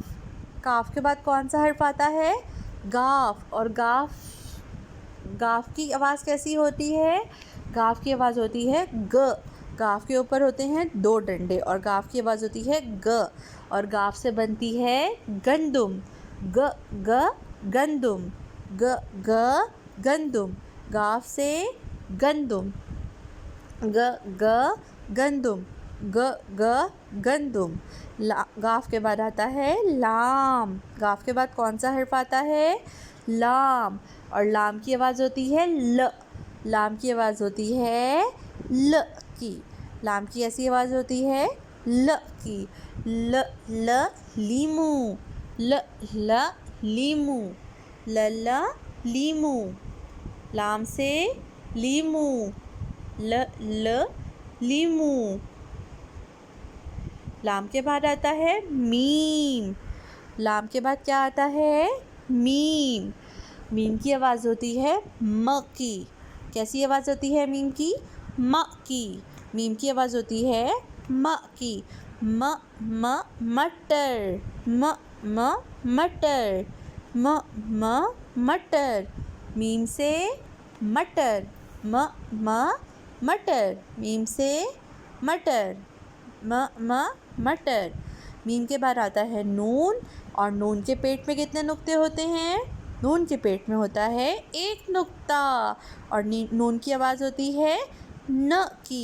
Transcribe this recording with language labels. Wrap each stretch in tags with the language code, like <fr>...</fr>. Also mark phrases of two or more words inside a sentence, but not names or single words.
<ur>کاف کے بعد کون سا حرف آتا ہے? गाफ। اور گاف کی آواز کیسی ہوتی ہے? گاف کی آواز ہوتی ہے گ. گاف کے اوپر ہوتے ہیں 2 ڈنڈے اور گاف کی آواز ہوتی ہے گ، اور گاف سے بنتی ہے گندم. گ گ گندم، گ گ گندم، گاف سے گندم. گ گ گندم، گ گ گندم. گاف کے بعد آتا ہے لام. گاف کے بعد کون سا حرف آتا ہے? لام۔ اور لام کی آواز ہوتی ہے ل. لام کی آواز ہوتی ہے ل کی. لام کی ایسی آواز ہوتی ہے ل کی. ل ل لیمو، ل ل لیمو، ل ل لیمو. لام سے لیمو، ل ل لیمو. لام کے بعد آتا ہے میم. لام کے بعد کیا آتا ہے؟ میم. میم کی آواز ہوتی ہے م کی. کیسی آواز ہوتی ہے میم کی? م کی۔ میم کی آواز ہوتی ہے م کی. م م مٹر، م م مٹر، م م مٹر. میم سے مٹر, م م مٹر. میم سے مٹر, م م مٹر. میم کے بعد آتا ہے نون، اور نون کے پیٹ میں کتنے نقطے ہوتے ہیں? نون کے پیٹ میں ہوتا ہے 1 نقطہ، اور نون کی آواز ہوتی ہے ن کی.</ur>